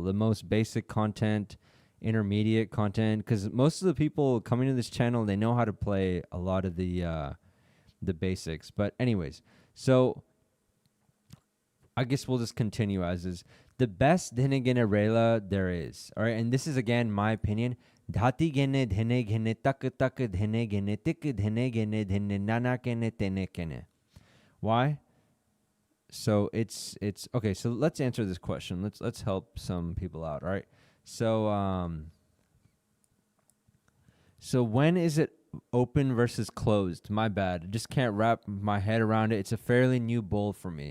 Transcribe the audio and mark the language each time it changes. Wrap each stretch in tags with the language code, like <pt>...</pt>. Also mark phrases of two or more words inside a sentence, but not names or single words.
<en>The most basic content, intermediate content, because most of the people coming to this channel, they know how to play a lot of the basics. But anyways, so I guess we'll just continue as is. The best Dhene Gene Rela there is. All right, and this is again my opinion. Dhati gene, dhene gene, tak tak, dhene gene, tik, dhene gene, dhene nana gene, tene gene. Why? So it's okay. So let's answer this question. Let's help some people out. All right. So so when is it open versus closed? My bad. I just can't wrap my head around it. It's a fairly new bowl for me.</en>